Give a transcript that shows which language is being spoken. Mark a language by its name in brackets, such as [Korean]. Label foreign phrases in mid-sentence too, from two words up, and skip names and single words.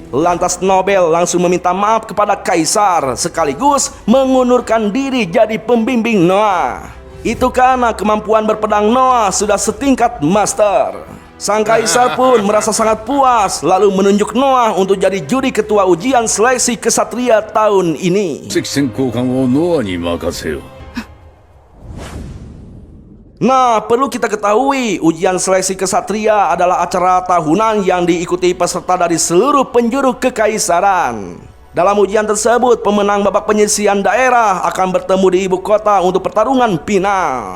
[Indonesian] Lantas Nobel langsung meminta maaf kepada Kaisar, sekaligus mengundurkan diri jadi pembimbing Noah. Itu karena kemampuan berpedang Noah sudah setingkat master. Sang Kaisar pun merasa sangat puas, lalu menunjuk Noah untuk jadi juri ketua ujian seleksi kesatria tahun ini. [Japanese] 席選考官をノアに任せよう。 [Indonesian] Nah, perlu kita ketahui, ujian seleksi kesatria adalah acara tahunan yang diikuti peserta dari seluruh penjuru kekaisaran. Dalam ujian tersebut, pemenang babak penyisihan daerah akan bertemu di ibu kota untuk pertarungan final.